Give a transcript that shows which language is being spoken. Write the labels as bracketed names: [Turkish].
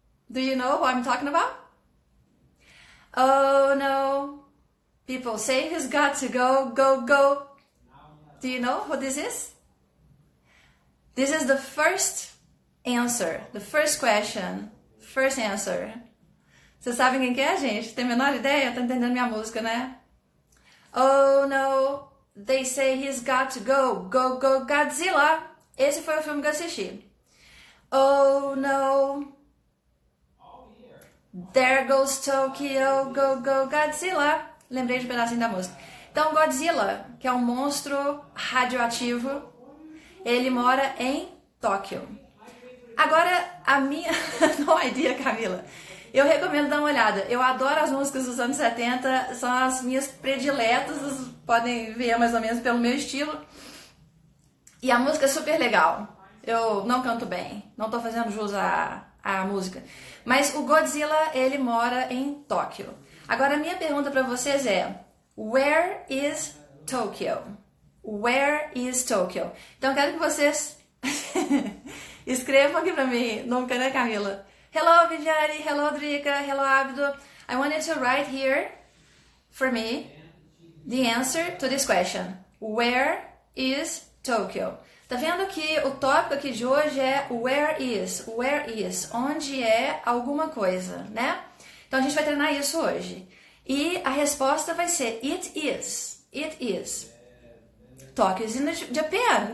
[English] Do you know who I'm talking about? Oh no, people say he's got to go. Go. Do you know who this is? This is the first answer, the first question, first answer. [Portuguese] Vocês sabem quem que é, gente? Tem a menor ideia? Tá entendendo minha música, né? [English] Oh no, they say he's got to go. Go, Godzilla. [Portuguese] Esse foi o filme que eu assisti. [English] Oh no, there goes Tokyo. Go, Godzilla. [Portuguese] Lembrei de um pedacinho da música. Então, Godzilla, que é um monstro radioativo, ele mora em Tóquio. Agora, a minha... [English] No idea, [Portuguese] Camila. Eu recomendo dar uma olhada. Eu adoro as músicas dos anos 70, são as minhas prediletas, vocês podem ver mais ou menos pelo meu estilo. E a música é super legal. Eu não canto bem, não tô fazendo jus à música. Mas o Godzilla, ele mora em Tóquio. Agora, a minha pergunta para vocês é: [English] Where is Tokyo? Where is Tokyo? [Portuguese] Então, eu quero que vocês escrevam aqui para mim. Nunca, né, [English] Camila? Hello, Viviane. Hello, Drica. Hello, Abdo. I want you to write here for me the answer to this question. Where is Tokyo? [Portuguese] Tá vendo que o tópico aqui de hoje é [English] where is? Where is? [Portuguese] Onde é alguma coisa, né? Então, a gente vai treinar isso hoje. E a resposta vai ser [English] it is. It is. Tokyo is in Japan.